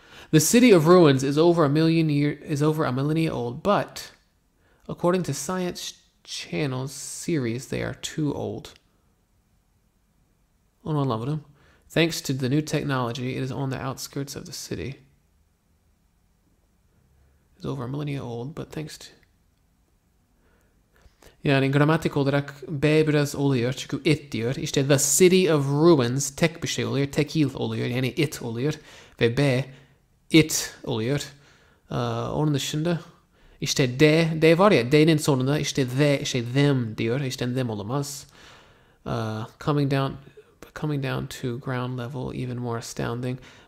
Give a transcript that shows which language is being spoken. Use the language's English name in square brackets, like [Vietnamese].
[English] The city of ruins is over a millennia old, but according to Science Channel's series, they are too old. [Turkish] Onu anlamadım. [English] Thanks to the new technology, it is on the outskirts of the city. It's over a millennia old, but thanks to... [Turkish] Yani gramatik olarak B biraz oluyor çünkü it diyor. İşte [English] the city of ruins [Turkish] tek bir şey oluyor. Tekil oluyor. Yani it oluyor. Ve B it oluyor. Onun dışında işte D var ya D'nin sonunda işte them diyor. İşte them olamaz. [English] Coming down to ground level even more astounding.